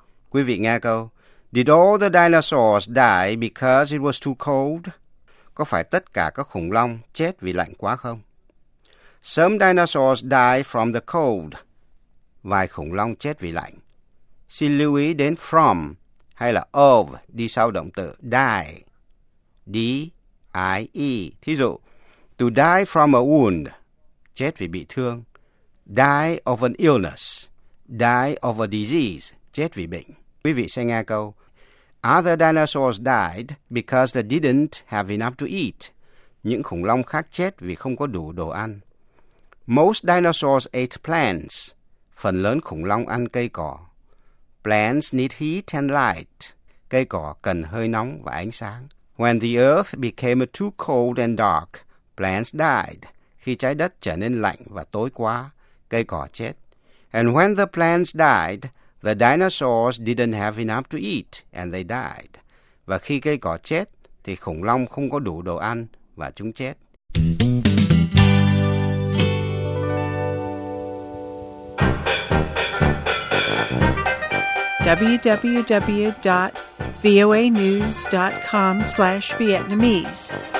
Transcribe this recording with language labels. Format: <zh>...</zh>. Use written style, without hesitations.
<vi>Quý vị nghe câu,</vi> <en>did all the dinosaurs die because it was too cold?</en> <vi>Có phải tất cả các khủng long chết vì lạnh quá không?</vi> <en>Some dinosaurs die from the cold.</en> <vi>Vài khủng long chết vì lạnh. Xin lưu ý đến from hay là of đi sau động từ die.</vi> <en>D-I-E. Thí dụ, to die from a wound.</en> <vi>Chết vì bị thương.</vi> <en>Die of an illness. Die of a disease.</en> <vi>Chết vì bệnh. Quý vị sẽ nghe câu.</vi> <en>Other dinosaurs died because they didn't have enough to eat.</en> <vi>Những khủng long khác chết vì không có đủ đồ ăn.</vi> <en>Most dinosaurs ate plants.</en> <vi>Phần lớn khủng long ăn cây cỏ.</vi> <en>Plants need heat and light.</en> <vi>Cây cỏ cần hơi nóng và ánh sáng.</vi> <en>When the earth became too cold and dark, plants died.</en> <vi>Khi trái đất trở nên lạnh và tối quá, cây cỏ chết.</vi> <en>And when the plants died, the dinosaurs didn't have enough to eat and they died.</en> <vi>Và khi cây cỏ chết, thì khủng long không có đủ đồ ăn và chúng chết.</vi> <en>www.voanews.com/Vietnamese.</en>